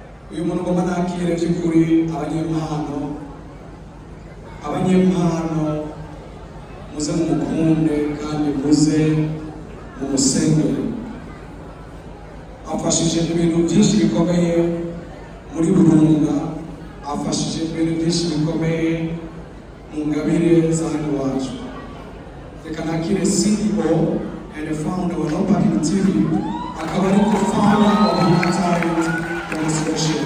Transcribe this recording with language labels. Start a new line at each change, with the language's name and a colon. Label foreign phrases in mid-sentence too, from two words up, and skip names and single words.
Rundi: uyu muntu ngoma nakire by'ukuri abanyempano muze mumukunde kandi muze mumusengere. Afashije ibintu byinshi bikomeye muri Burunga, afashije ibintu byinshi bikomeye mu ngabire za hano iwacu. Reka nakire
English: CEO and the founder
Rundi: wa No Parking TV, akaba ari
English: co-founder of Human Talent Demonstration.